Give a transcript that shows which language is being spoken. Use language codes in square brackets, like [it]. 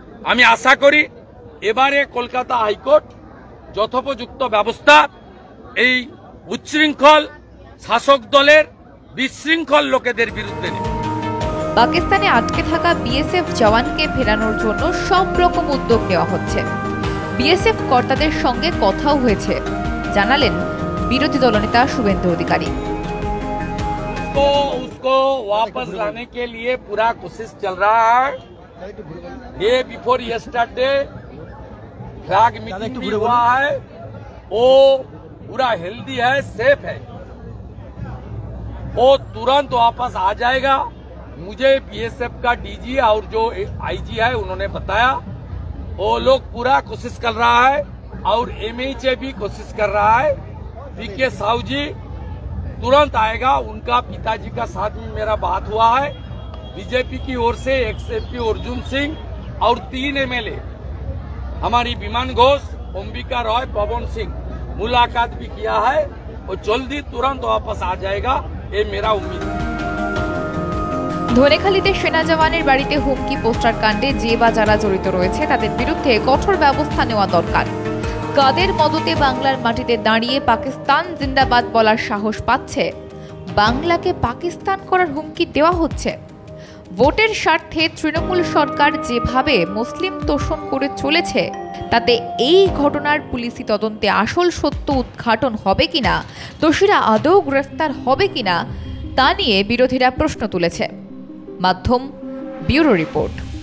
[bn] আমি আশা করি এবারে কলকাতা হাইকোর্ট যথোপযুক্ত ব্যবস্থা এই উচ্ছৃঙ্খল শাসক দলের বিশৃঙ্খল লোকেদের বিরুদ্ধে নেবে। পাকিস্তানে আটকে থাকা বিএসএফ জওয়ানকে ফেরানোর জন্য সব রকম উদ্যোগ নেওয়া হচ্ছে। বিএসএফ কর্তাদের সঙ্গে কথাও হয়েছে। জানালেন বিরোধী দলনেতা শুভেন্দু অধিকারী। [hi] तो उसको वापस लाने के लिए पूरा कोशिश चल रहा है। [en] day before yesterday [hi] flag meeting भी हुआ है, वो पूरा हेल्दी है, सेफ है, वो तुरंत वापस आ जाएगा। मुझे बीएसएफ का डीजी और जो आईजी है उन्होंने बताया वो लोग पूरा कोशिश कर रहा है और एमएचए भी कोशिश कर रहा है। पीके साहू जी तुरंत आएगा। उनका पिताजी का साथ में मेरा बात हुआ है। बीजेपी की ओर से एक्सएमपी अर्जुन सिंह और 3 एमएलए हमारी विमान घोष, अंबिका रॉय, पवन सिंह मुलाकात भी किया है और जल्दी तुरंत वापस आ जाएगा, ये मेरा उम्मीद है। [bn] ধনেখালীতে সেনা জওয়ানের বাড়িতে হুমকি পোস্টার কাণ্ডে যে বা যারা জড়িত রয়েছে তাদের বিরুদ্ধে কঠোর ব্যবস্থা নেওয়া দরকার। কাদের মদতে বাংলার মাটিতে দাঁড়িয়ে পাকিস্তান জিন্দাবাদ বলার সাহস পাচ্ছে? বাংলাকে পাকিস্তান করার হুমকি দেওয়া হচ্ছে। ভোটের স্বার্থে তৃণমূল সরকার যেভাবে মুসলিম তোষণ করে চলেছে তাতে এই ঘটনার পুলিশি তদন্তে আসল সত্য উদ্ঘাটন হবে কিনা, দোষীরা আদৌ গ্রেফতার হবে কিনা তা নিয়ে বিরোধীরা প্রশ্ন তুলেছে। মাধ্যম ব্যুরো রিপোর্ট।